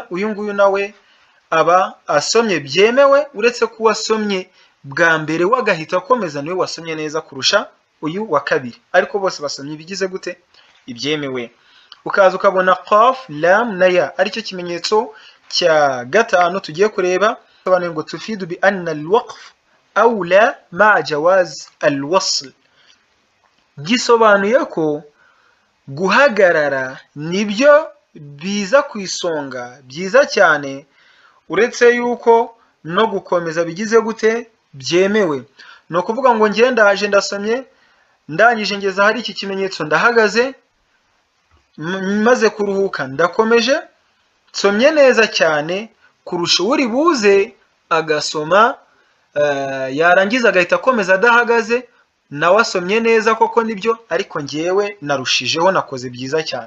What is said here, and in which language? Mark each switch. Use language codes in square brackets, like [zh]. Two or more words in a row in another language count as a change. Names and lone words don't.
[rw] Uyu nguyu nawe aba asomye byemewe, uretse ko wasomye bwa mbere wagahita akomeza niwe wasomye neza kurusha uyu wa kabiri, ariko bose basomye bigize gute? Ibyemewe. Ukaza ukabona qaf, lam na ya, aricyo kimenyetso cya gatanu tugiye kureba. Sobanuye ngo [ar] تفيد بأن الوقف أولى مع جواز الوصل. [rw] Gisobanuye ko guhagarara nibyo biza ku isonga byiza cyane, uretse yuko no gukomeza bigize gute? Byemewe. No kuvuga ngo ngiye ndaje ndasomye, ndangije ngeza hari iki kimenyetso ndahagaze, maze kuruhuka ndakomeje, nsomye neza cyane kurusha uri buze agasoma yarangiza agahita akomeza adahagaze, nawe asomye neza koko nibyo, ariko ngewe narushijeho nakoze byiza cyane.